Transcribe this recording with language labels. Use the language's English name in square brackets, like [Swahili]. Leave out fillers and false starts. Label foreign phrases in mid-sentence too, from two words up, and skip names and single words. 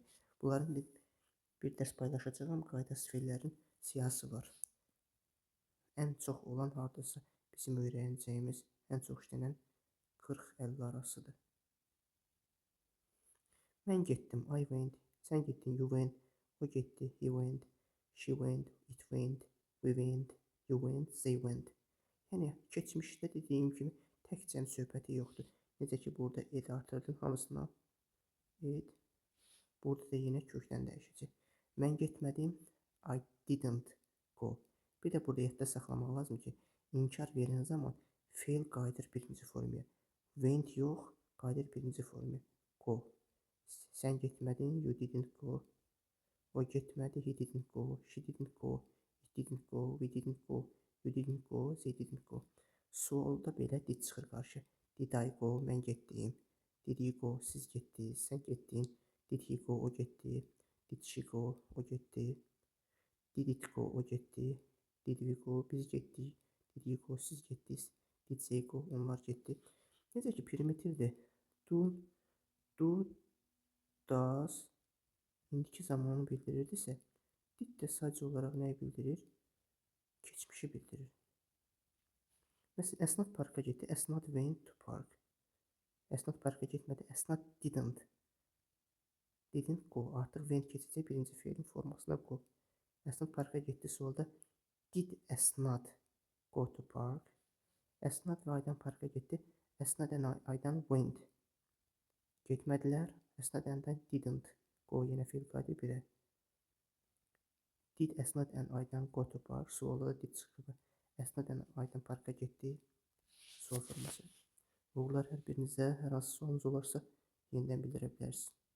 [Azerbaijani] Bunların bir dərs paylaşacağım. Qaydasız feillərin siyahısı var. Ən çox olan hardasa bizim öyrənəcəyimiz ən çox işlənən 40-50 arasıdır. Mən getdim, [English] I went. [Azerbaijani] Sən getdin, [English] you went. [Azerbaijani] O getdi, [English] he went. She went, it went. We went, you went, they went. [Azerbaijani] Yəni keçmişdə dediyim kimi tək cəm söhbəti yoxdur. Necə ki burada ed artırdın hamısına ed. Burada da yenə kökdən dəyişəcək. Mən getmədim, [English] I didn't go. [Azerbaijani] Bir də burada yadda saxlamaq lazım ki, inkar verən zaman feil qayıdır birinci formaya. Went yox, qayıdır birinci formaya. Go. Sən getmədin, [English] you didn't go. [Azerbaijani] O getmədi, [English] he didn't go. She didn't go. It didn't go. We didn't go. You didn't go. They didn't go. [Azerbaijani] Sualda belə did çıxır qarşı. [English] Did I go? [Azerbaijani] Mən getdim. [English] Did you go? [Azerbaijani] Siz getdiniz. Sən getdin. [English] Did he go? [Azerbaijani] O getdi. [English] Did she go? [Azerbaijani] O getdi. [English] Did it go? [Azerbaijani] O getdi. [English] Did we go? [Azerbaijani] Biz getdik. [English] Did you go? [Azerbaijani] Siz getdiniz. [English] Did they go? [Azerbaijani] Onlar getdi. Necə ki primitivdir. Do, does indiki zamanı bildirirdisə, did də sadəcə olaraq nəyi bildirir? Keçmişi bildirir. Məsələn, Əsnad parka getdi. [English] Əsnad went to park. [Azerbaijani] Əsnad parka getmədi. [English] Əsnad didn't. Didn't go. [Azerbaijani] Artıq went keçəcək birinci feilin formasına go. Əsnad parka getdi. Sualda [English] did Əsnad Go to park. [Azerbaijani] Əsnad və Aydan parka getdi. [English] Əsnad and Aydan went. Getmədilər. Əsnad and didn't go. [Azerbaijani] Yenə fe'l qaydı birə. [English] Did Əsnad and Aydan go to park? [Azerbaijani] Sualda did çıxıb. Əsnad and Aydan parka getdi. Sual forması. Uğurlar hər birinizə. Hər hansı sualınız olarsa yenidən bildirə bilərsiniz.